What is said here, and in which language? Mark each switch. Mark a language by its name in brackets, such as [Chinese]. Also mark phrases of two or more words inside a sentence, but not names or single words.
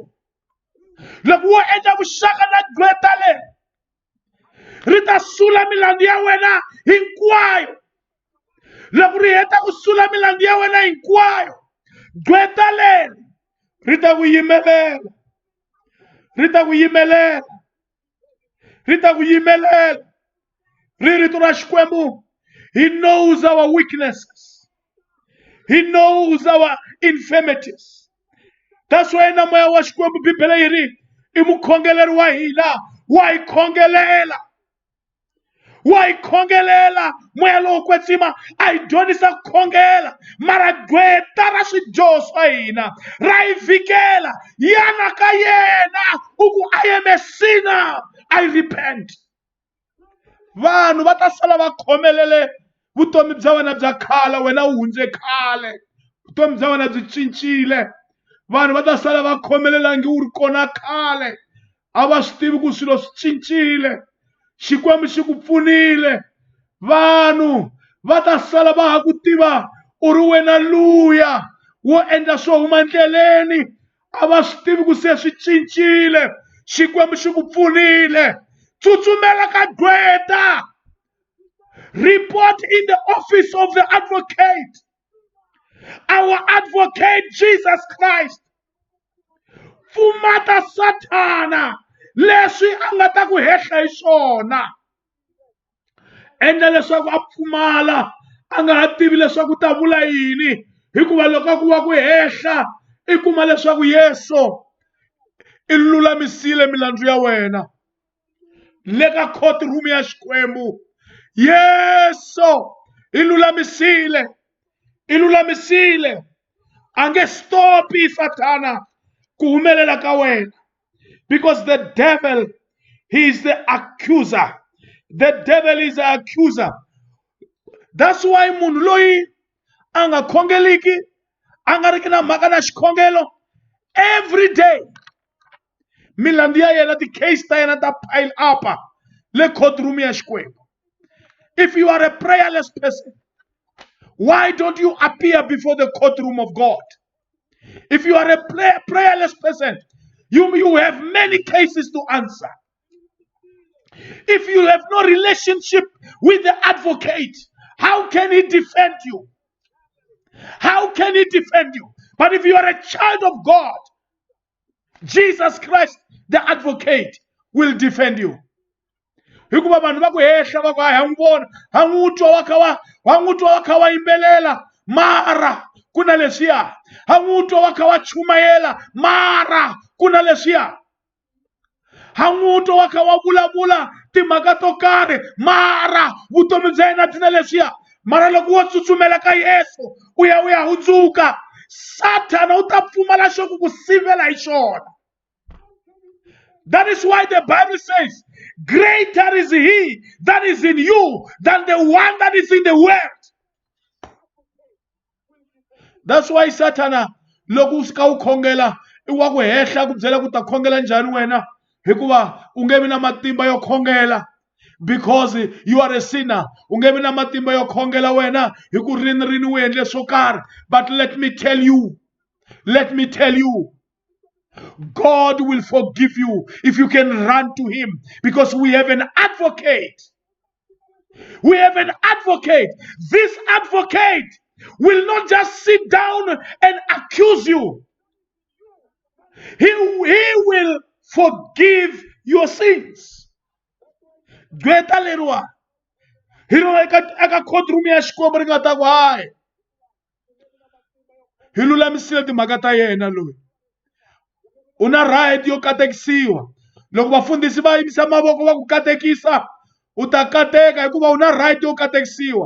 [Tsonga] Loko wo endla vuxaka na gqweta leri, ri ta sula milandzu ya wena hinkwayo. Loko ri heta ku sula milandzu ya wena hinkwayo, gqweta leri ri ta ku yimelela. Ri ta ku yimelela. Ri ta ku yimelela. Rito ra Xikwembu, [English] he knows our weaknesses. He knows our infirmities. That's why [Tsonga] na moya wa Xikwembu Bibele yi ri i mukhongeleri wa hina, wa hi khongelela. Wa hi khongelela, moya lowo kwetsima a hi dyondzisa ku khongela, mara gqweta ra swidyoho swa hina ra hi vhikela. Yana ka yena u ku [English] I am a sinner, I repent. [Tsonga] Vanhu va ta sala va khomelele vutomi bya wena bya khale, wena u hundze khale. Vutomi bya wena byi cincile. Vanhu va ta sala va khomelelangi u ri kona khale. A va swi tivi ku swilo swi cincile. Xikwembu xi ku pfunile. Vanhu va ta sala va ha ku tiva u ri wena luya wo endla swo huma ndleleni. A va swi tivi ku se swi cincile. Xikwembu xi ku pfunile. Tsutsumela ka gqweta. [English] Report in the office of the advocate. Our advocate Jesus Christ. [Tsonga] Fumata Satana leswi a nga ta ku hehla hi swona. Endla leswaku a pfumala, a nga ha tivi leswaku ta vula yini, hikuva loko a ku wa ku hehla i kuma leswaku Yesu i lulamisile milandzu ya wena. Le ka courtroom ya Xikwembu, Yesu i lulamisile. I lulamisile. A nge stopi Satana ku humelela ka wena. [English] Because the devil, he is the accuser. The devil is the accuser. That's why [Tsonga] munhu loyi a nga khongeliki, a nga riki na mhaka na xikhongelo, [English] every day [Tsonga] milandzu ya yena, ti-case ta yena ta [English] pile up [Tsonga] le courtroom ya Xikwembu. [English] If you are a prayerless person, why don't you appear before the courtroom of God? If you are a prayerless person, you have many cases to answer. If you have no relationship with the advocate, how can he defend you? How can he defend you? But if you are a child of God, Jesus Christ, the advocate, will defend you. [Tsonga] Hikuva vanhu va ku hehla va ku ha n'wi vona, ha n'wi twa wa kha wa yimbelela, mara ku na leswiya. Ha n'wi twa wa kha wa chumayela, mara ku na leswiya. Ha n'wi twa wa kha wa vulavula timhaka to karhi mara vutomi bya yena byi na leswiya mara loko wo tsutsumela ka Yesu u ya hundzuka Satan u ta pfumala xo ku sivela hi xona. [English] That is why the Bible says, greater is he that is in you than the one that is in the world. That's why Satan, [Tsonga] loko uska u khongela I wa ku hehla ku byela ku ta khongela njhani wena hikuva u nge vi na matimba yo khongela [English] because you are a sinner. [Tsonga] U nge vi na matimba yo khongela wena hi ku rini u endle swo karhi. [English] But let me tell you, God will forgive you if you can run to him, because we have an advocate. We have an advocate. This advocate will not just sit down and accuse you. He will forgive your sins. [Tsonga] Gweta lerwa. Hilo eka courtroom ya Xikwembu ri nga ta ku hayi. Hi lulamisile timhaka ta yena loyi. Una right yo katekisiwa. Loko vafundhisi va yimisa mavoko va ku katekisa, u ta kateka hikuva una right yo katekisiwa.